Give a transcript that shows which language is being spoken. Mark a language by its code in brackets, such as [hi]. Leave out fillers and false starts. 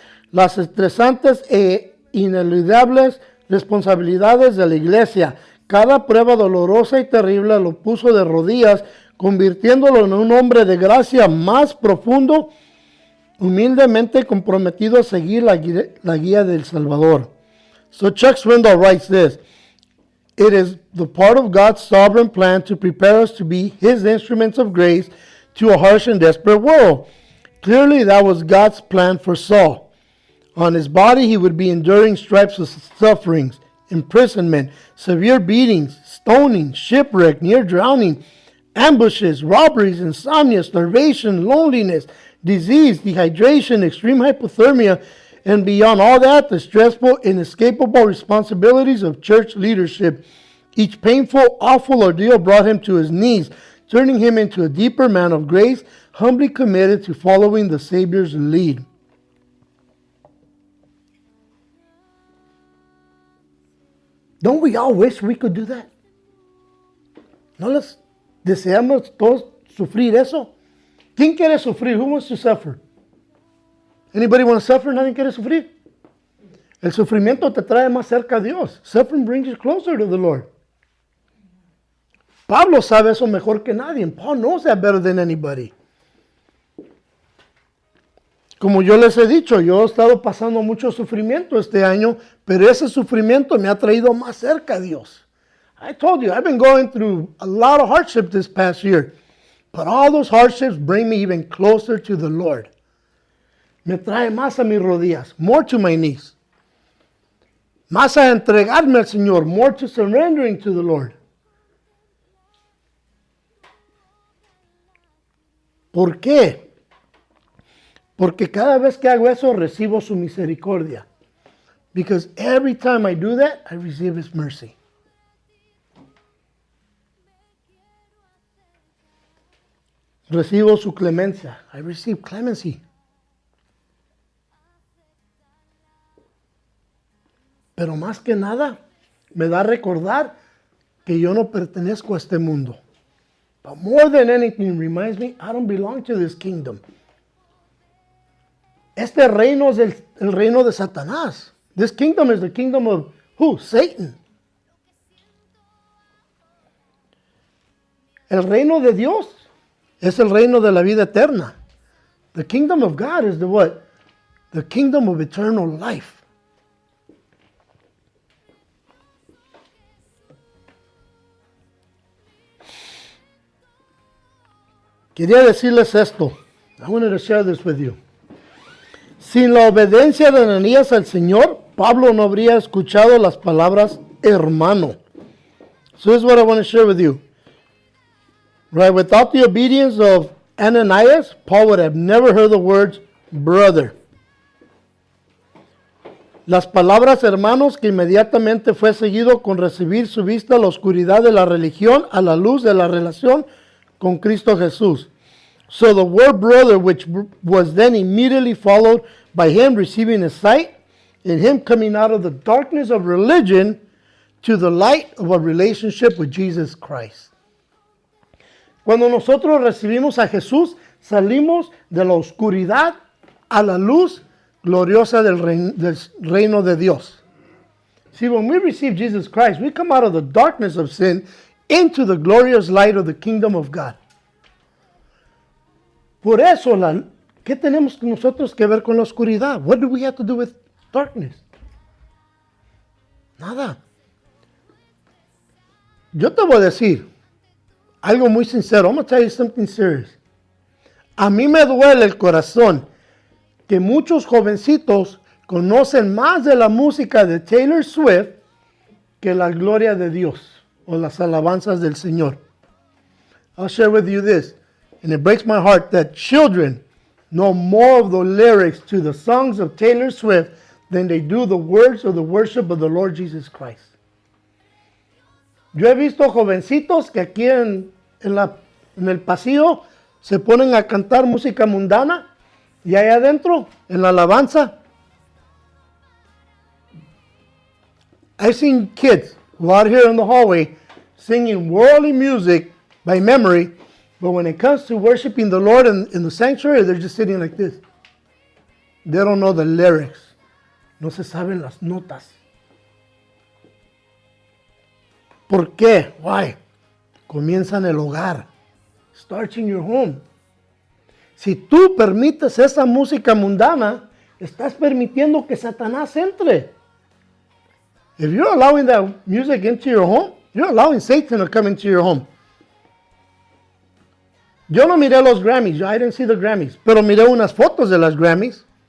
[es] Las estresantes e ineludibles responsabilidades de la iglesia. Cada prueba dolorosa y terrible lo puso de rodillas, convirtiéndolo en un hombre de gracia más profundo, humildemente comprometido a seguir la guía del Salvador. [en] So Chuck Swindoll writes this: it is the part of God's sovereign plan to prepare us to be His instruments of grace to a harsh and desperate world. Clearly, that was God's plan for Saul. On his body, he would be enduring stripes of sufferings, imprisonment, severe beatings, stoning, shipwreck, near drowning, ambushes, robberies, insomnia, starvation, loneliness, disease, dehydration, extreme hypothermia, and beyond all that, the stressful, inescapable responsibilities of church leadership. Each painful, awful ordeal brought him to his knees, turning him into a deeper man of grace, humbly committed to following the Savior's lead. Don't we all wish we could do that? [es] ¿No les deseamos todos sufrir eso? ¿Quién quiere sufrir? [en] Who wants to suffer? Anybody want to suffer? [es] ¿Nadie quiere sufrir? El sufrimiento te trae más cerca a Dios. [en] Suffering brings you closer to the Lord. [es] Pablo sabe eso mejor que nadie. [en] Paul knows that better than anybody. [es] Como yo les he dicho, yo he estado pasando mucho sufrimiento este año, pero ese sufrimiento me ha traído más cerca a Dios. [en] I told you, I've been going through a lot of hardship this past year, but all those hardships bring me even closer to the Lord. [es] Me trae más a mis rodillas, [en] more to my knees. [es] Más a entregarme al Señor, [en] more to surrendering to the Lord. [es] ¿Por qué? Porque cada vez que hago eso recibo su misericordia. [en] Because every time I do that, I receive His mercy. [es] Recibo su clemencia. [en] I receive clemency. [es] Pero más que nada, me da a recordar que yo no pertenezco a este mundo. [en] But more than anything, reminds me, I don't belong to this kingdom. [es] Este reino es el reino de Satanás. [en] This kingdom is the kingdom of who? Satan. [es] El reino de Dios es el reino de la vida eterna. [en] The kingdom of God is the what? The kingdom of eternal life. [es] Quería decirles esto. [en] I wanted to share this with you. [es] Sin la obediencia de Ananías al Señor, Pablo no habría escuchado las palabras hermano. [en] So this is what I want to share with you. Right, without the obedience of Ananias, Paul would have never heard the words brother. [es] Las palabras hermanos que inmediatamente fue seguido con recibir su vista a la oscuridad de la religión a la luz de la relación con Cristo Jesús. [en] So the word brother, which was then immediately followed by him receiving his sight, and him coming out of the darkness of religion to the light of a relationship with Jesus Christ. [es] Cuando nosotros recibimos a Jesús, salimos de la oscuridad a la luz gloriosa del reino de Dios. [en] See, when we receive Jesus Christ, we come out of the darkness of sin into the glorious light of the kingdom of God. [es] Por eso, ¿qué tenemos nosotros que ver con la oscuridad? [en] What do we have to do with darkness? [es] Nada. Yo te voy a decir algo muy sincero. [en] I'm going to tell you something serious. [es] A mí me duele el corazón que muchos jovencitos conocen más de la música de Taylor Swift que la gloria de Dios o las alabanzas del Señor. [en] I'll share with you this. And it breaks my heart that children know more of the lyrics to the songs of Taylor Swift than they do the words of the worship of the Lord Jesus Christ. [es] Yo he visto jovencitos que aquí en el pasillo se ponen a cantar música mundana y allá adentro, en la alabanza. [en] I've seen kids who out here in the hallway singing worldly music by memory. But when it comes to worshiping the Lord in the sanctuary, they're just sitting like this. They don't know the lyrics. [es] No se saben las notas. ¿Por qué? [en] Why? [es] Comienza en el hogar. [en] Starts in your home. [es] Si tú permites esa música mundana, estás permitiendo que Satanás entre. [en] If you're allowing that music into your home, you're allowing Satan to come into your home. [es] Yo no miré los Grammys, [en] I didn't see the Grammys, [es] pero miré unas fotos de las Grammys.